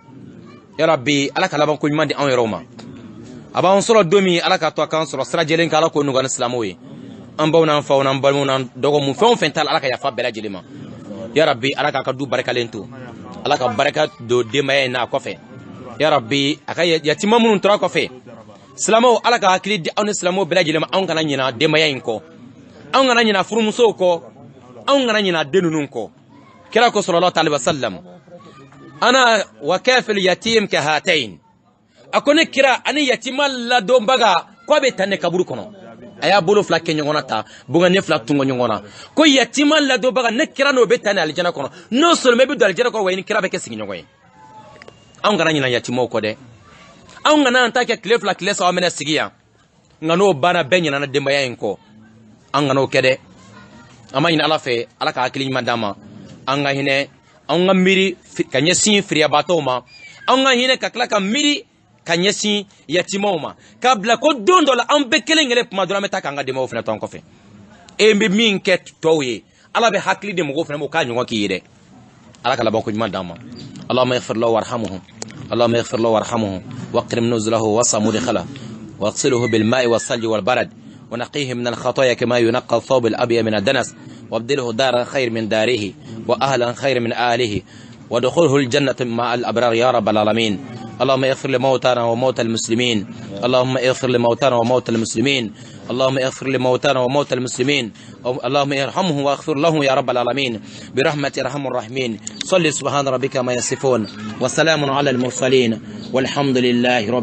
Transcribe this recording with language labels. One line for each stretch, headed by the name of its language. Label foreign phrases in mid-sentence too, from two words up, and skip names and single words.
Bambara: yarabi ala ka laban ko ɲuman di anw yɛrɛw ma a b'an sɔrɔ don min ala ka to a k'an sɔrɔ sira jɛlen kan ala k'o nɔgɔya ni silamɛw ye an baw n'an faw n'an balimaw n'an dɔgɔmu fɛn o fɛn t'a la ala ka yafa bɛɛ lajɛlen ma yarabi ala k'a ka du barikalen to ala ka barika don denbaya in n'a kɔfɛ yarabi a ka yatima minnu tora kɔfɛ silamɛw ala ka hakili di aw ni silamɛw bɛɛ lajɛlen ma anw kana ɲina denbaya in kɔ anw kana ɲina furumusow kɔ anw kana ɲina den ninnu kɔ kira ko
Arabic: صلى الله عليه وسلم أنا وكافل يتيم كهاتين
Bambara: akone kira ani yatima ladonbaga ko be tanne kaburu kono aya bolo fila kɛ ɲɔgɔn na ta bunga ne fila tungo ɲɔgɔn na ko yatima ladonbaga ne kira no be tanne aljana kono no seulement be do aljana kono wa ni kira be kɛ sigi ɲɔgɔn ye anw kana ɲina yatimaw kɔ dɛ anw kana an ta kɛ tile fila tile saba mɛnɛ sigi yan nka n'o banna bɛɛ ɲinana denbaya in kɔ an kana o kɛ dɛ an ma ɲini ala fɛ ala ka hakili ɲuman d'an ma an ka hinɛ an ka miiri ka ɲɛsin firiyabaatɔw ma an ka hinɛ ka tila ka miiri ka ɲɛsin yatimaw ma k'a bila ko don dɔ la an bɛɛ kelen kelen kuma dɔrɔn an bɛ taa k'an ka denbayaw fana to an kɔfɛ e bɛ min kɛ tɔw ye ala bɛ hakili di mɔgɔw fana ma o k'a ɲɔgɔn k'i ye dɛ ala ka laban ko ɲuman d'an ma
Arabic: اللهم اغفر له وارحمه اللهم اغفر له وارحمه واكرم نزله ووسع مدخله واغسله بالماء والثلج والبرد ونقيه من الخطايا كما ينقى الثوب الابيض من الدنس وابدله دارا خير من داره واهلا خير من اهله ودخوله الجنه مع الابرار يا رب العالمين اللهم اغفر لموتانا وموتى المسلمين اللهم اغفر لموتانا وموتى المسلمين اللهم اغفر لموتانا وموتى المسلمين اللهم ارحمه واغفر له يا رب العالمين برحمة ارحم الراحمين صل سبحان ربك ما يصفون وسلام على المرسلين والحمد لله رب